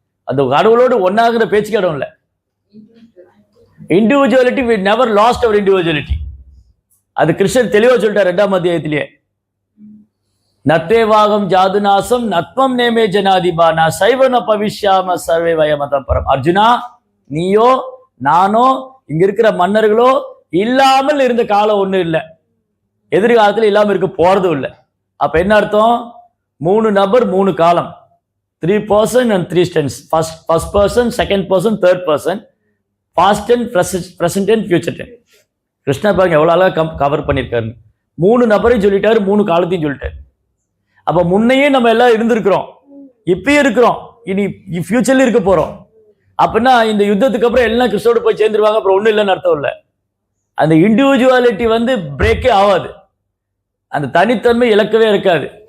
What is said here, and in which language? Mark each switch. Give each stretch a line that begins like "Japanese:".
Tamil: அந்த கடவுளோடு ஒன்னாகிற பேச்சுக்கு இடம் இல்லை.
English: Individuality, we never lost our individuality.
Tamil: அது கிருஷ்ணர் தெளிவா சொல்லிட்டார் 2ஆம் அத்தியாயத்திலேயே.
Sanskrit: நத்தேவாகம் ஜாதுநாசம் நத்மம் நேமே ஜனாதிபானா சைவன பவிஷ்யாம சர்வே வயமதம் பரம்.
Tamil: அர்ஜுனா, நீயோ நானோ இங்க இருக்கிற மன்னர்களோ இல்லாமல் இருந்த காலம் ஒண்ணு இல்லை, எதிர்காலத்தில் இல்லாம இருக்க போறதும் இல்லை. அப்ப என்ன அர்த்தம், 3 நபர் 3 காலம்,
English: 3 person and 3 tense. first person, second person, third person, past tense, present tense, future tense.
Tamil: Krishna பாருங்க எவ்வளவு அழகா கவர் பண்ணிருக்காரு. 3 நபரையும் சொல்லிட்டாரு, 3 காலத்தையும் சொல்லிட்டாரு. அப்ப முன்னையே நம்ம எல்லாம் இருந்திருக்கிறோம், இப்பயும் இருக்கிறோம், இனி ஃபியூச்சர்ல இருக்க போறோம். அப்படின்னா இந்த யுத்தத்துக்கு அப்புறம் எல்லாம் கிறிஸ்தோட போய் சேர்ந்துருவாங்க, அப்புறம் ஒண்ணும் இல்லைன்னு அர்த்தம் இல்லை. அந்த இண்டிவிஜுவாலிட்டி வந்து பிரேக்கே ஆகாது, அந்த தனித்தன்மை இழக்கவே இருக்காது.